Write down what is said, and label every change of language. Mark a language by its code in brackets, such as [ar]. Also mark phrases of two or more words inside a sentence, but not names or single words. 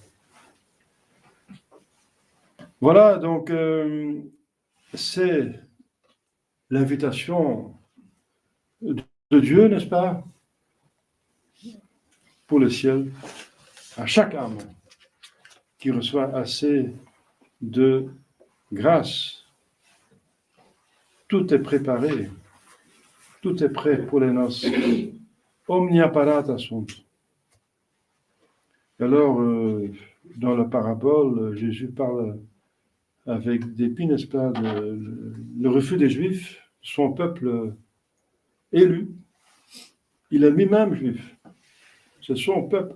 [fr] Voilà, donc, c'est l'invitation de Dieu, n'est-ce pas, pour le ciel, à chaque âme qui reçoit assez de grâce. Tout est préparé, tout est prêt pour les noces. [la] Omnia parata sunt. [fr] Alors, dans la parabole, Jésus parle avec dépit, n'est-ce pas, le refus des Juifs, son peuple élu. Il est lui-même juif. C'est son peuple.